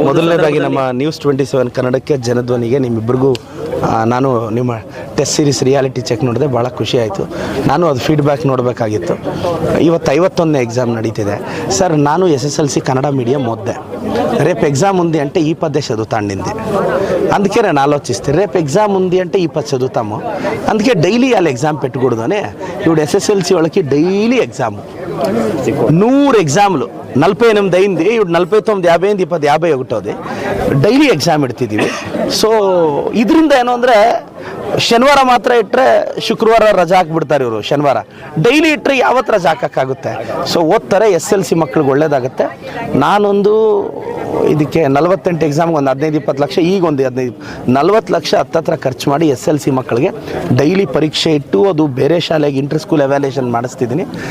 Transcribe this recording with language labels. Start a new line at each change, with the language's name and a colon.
Kannada: ಮೊದಲನೇದಾಗಿ ನಮ್ಮ ನ್ಯೂಸ್ 27 ಕನ್ನಡಕ್ಕೆ ಜನಧ್ವನಿಗೆ ನಿಮ್ಮಿಬ್ಬರಿಗೂ ನಾನು ನಿಮ್ಮ ಟೆಸ್ಟ್ ಸೀರೀಸ್ ರಿಯಾಲಿಟಿ ಚೆಕ್ ನೋಡಿದೆ, ಭಾಳ ಖುಷಿ ಆಯಿತು. ನಾನು ಅದು ಫೀಡ್ಬ್ಯಾಕ್ ನೋಡಬೇಕಾಗಿತ್ತು. ಇವತ್ತು 51ನೇ ಎಕ್ಸಾಮ್ ನಡೀತಿದೆ ಸರ್. ನಾನು SSLC ಕನ್ನಡ ಮೀಡಿಯಂ ಓದಿದೆ.
Telugu: రేపు ఎగ్జామ్ ఉంది అంటే ఈ పద్దే చదువుతాండింది. అందుకే నేను ఆలోచిస్తే రేపు ఎగ్జామ్ ఉంది అంటే ఈ 10 చదువుతాము. అందుకే డైలీ వాళ్ళు ఎగ్జామ్ పెట్టకూడదు అని ఇప్పుడు SSLC వాళ్ళకి డైలీ ఎగ్జాము 100 ఎగ్జామ్లు 48 అయింది, ఇప్పుడు 49 50 ಅయింది, 20 51
Kannada: ಡೈಲಿ ಎಕ್ಸಾಮ್ ಇಡ್ತಿದ್ದೀವಿ. ಸೊ ಇದರಿಂದ ಏನು ಅಂದರೆ ಶನಿವಾರ ಮಾತ್ರ ಇಟ್ಟರೆ ಶುಕ್ರವಾರ ರಜಾ ಹಾಕ್ಬಿಡ್ತಾರೆ ಇವರು. ಶನಿವಾರ ಡೈಲಿ ಇಟ್ಟರೆ ಯಾವತ್ತು ರಜಾ ಹಾಕೋಕ್ಕಾಗುತ್ತೆ? ಸೊ ಓದ್ತಾರೆ. SLC ಮಕ್ಳಿಗೆ ಒಳ್ಳೇದಾಗುತ್ತೆ. ನಾನೊಂದು ಇದಕ್ಕೆ 48 ಎಕ್ಸಾಮ್ಗೆ ಒಂದು 15-20 ಲಕ್ಷ, ಈಗ ಒಂದು 40 ಲಕ್ಷ ಹತ್ತತ್ರ ಖರ್ಚು ಮಾಡಿ SLC ಮಕ್ಕಳಿಗೆ ಡೈಲಿ ಪರೀಕ್ಷೆ ಇಟ್ಟು ಅದು ಬೇರೆ ಶಾಲೆಗೆ ಇಂಟರ್ ಸ್ಕೂಲ್ ಎವ್ಯಾಲ್ಯೂಯೇಷನ್ ಮಾಡಿಸ್ತಿದ್ದೀನಿ.